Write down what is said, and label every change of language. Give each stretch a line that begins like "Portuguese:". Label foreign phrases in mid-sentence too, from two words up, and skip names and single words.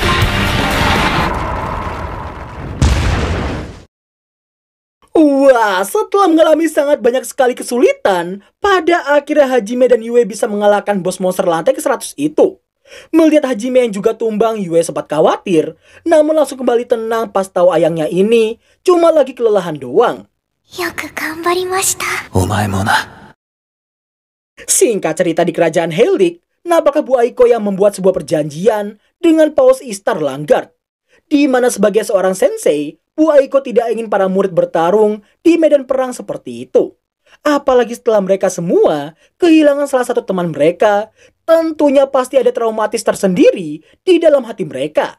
Indonesian: Wah, setelah mengalami sangat banyak sekali kesulitan, pada akhirnya Hajime dan Yue bisa mengalahkan bos monster lantai ke-100 itu. Melihat Hajime yang juga tumbang, Yue sempat khawatir, namun langsung kembali tenang pas tahu ayangnya ini cuma lagi kelelahan doang.
Japanese: よく頑張りました。お前もな。
Indonesian: Singkat cerita di kerajaan Helix, nampaknya Bu Aiko yang membuat sebuah perjanjian dengan Paus Istar Langard, di mana sebagai seorang sensei, Bu Aiko tidak ingin para murid bertarung di medan perang seperti itu. Apalagi setelah mereka semua kehilangan salah satu teman mereka, tentunya pasti ada traumatis tersendiri di dalam hati mereka.